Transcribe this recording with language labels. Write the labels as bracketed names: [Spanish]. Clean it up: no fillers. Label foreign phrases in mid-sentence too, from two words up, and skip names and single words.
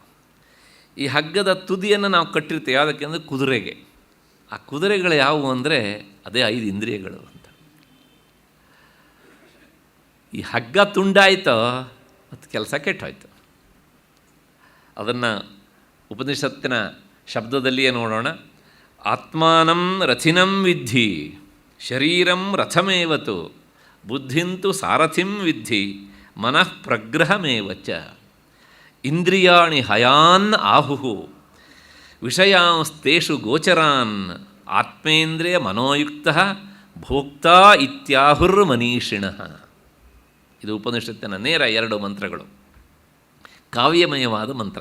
[Kannada] ಈ ಹಗ್ಗದ ತುದಿಯನ್ನು ನಾವು ಕಟ್ಟಿರ್ತೇವೆ ಯಾವುದಕ್ಕೆ ಅಂದರೆ ಕುದುರೆಗೆ. ಆ ಕುದುರೆಗಳು ಯಾವುವು ಅಂದರೆ ಅದೇ 5 ಇಂದ್ರಿಯಗಳು ಅಂತ. ಈ ಹಗ್ಗ ತುಂಡಾಯಿತೋ ಮತ್ತು ಕೆಲಸ ಕೆಟ್ಟೋಯ್ತು. ಅದನ್ನು ಉಪನಿಷತ್ತಿನ ಶಬ್ದದಲ್ಲಿಯೇ ನೋಡೋಣ. [Sanskrit] ಆತ್ಮಾನಂ ರಥಿನಂ ವಿದ್ಧಿ ಶರೀರಂ ರಥಮೇವತು ಬುದ್ಧಿಂತು ಸಾರಥಿಂ ವಿದ್ಧಿ ಮನಃ ಪ್ರಗ್ರಹಮೇವಚ ಇಂದ್ರಿಯಾಣಿ ಹಯಾನ್ ಆಹುಹು ವಿಷಯಾಂಸ್ತೇಷು ಗೋಚರಾನ್ ಆತ್ಮೇಂದ್ರಿಯ ಮನೋಯುಕ್ತ ಭೋಕ್ತಾ ಇತ್ಯಾಹುರ್ ಮನೀಷಿಣಃ. [Kannada] ಇದು ಉಪನಿಷತ್ತಿನ ನೇರ 2 ಮಂತ್ರಗಳು, ಕಾವ್ಯಮಯವಾದ ಮಂತ್ರ.